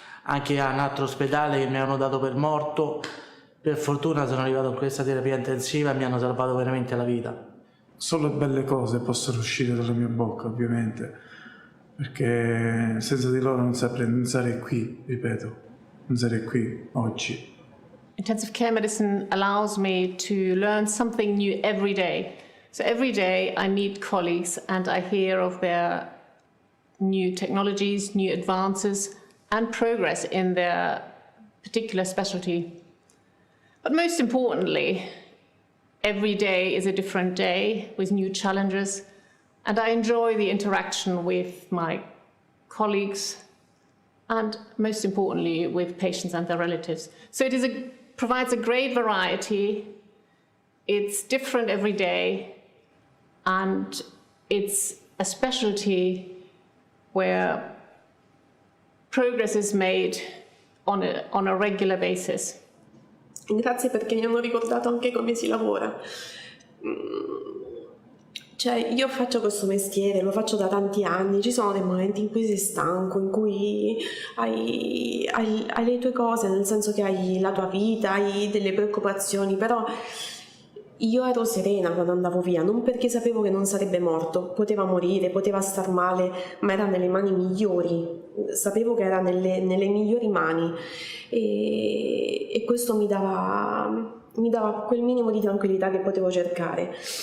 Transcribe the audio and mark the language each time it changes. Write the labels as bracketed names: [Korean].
[Italian] Anche a un altro ospedale che mi hanno dato per morto, per fortuna sono arrivato in questa terapia intensiva e mi hanno salvato veramente la vita. Solo belle cose possono uscire dalla mia bocca, ovviamente, perché senza di loro non sarei qui, ripeto, non sarei qui oggi. [English] Intensive care medicine allows me to learn something new every day. So every day I meet colleagues and I hear of their new technologies, new advances, and progress in their particular specialty. But most importantly, every day is a different day with new challenges, and I enjoy the interaction with my colleagues and most importantly with patients and their relatives. So it provides a great variety, it's different every day, and it's a specialty where progress is made on a regular basis. [Italian] Grazie perché mi hanno ricordato anche come si lavora. Cioè, io faccio questo mestiere, lo faccio da tanti anni, ci sono dei momenti in cui sei stanco, in cui hai le tue cose, nel senso che hai la tua vita, hai delle preoccupazioni, però io ero serena quando andavo via, non perché sapevo che non sarebbe morto, poteva morire, poteva star male, ma era nelle mani migliori, sapevo che era nelle migliori mani e questo mi dava quel minimo di tranquillità che potevo cercare.